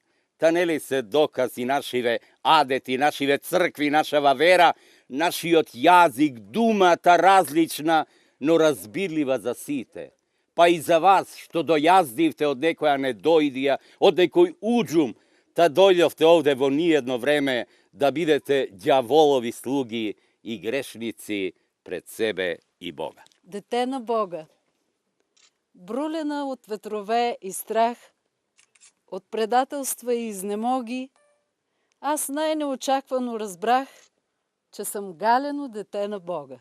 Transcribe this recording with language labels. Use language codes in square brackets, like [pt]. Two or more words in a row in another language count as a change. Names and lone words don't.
[mk] Та нели се доказ и нашиве адети, нашиве цркви, нашава вера, нашиот јазик, думата различна, но разбирлива за сите. па и за вас што дојаздивте од некоја недоидија, од некој уџум, та дојдовте овде во ниедно време да бидете ѓаволови слуги и грешници пред себе и Бога. [bg] Дете на Бога, брулена от ветрове и страх, от предателства и изнемоги, аз най-неочаквано разбрах, че съм галено дете на Бога.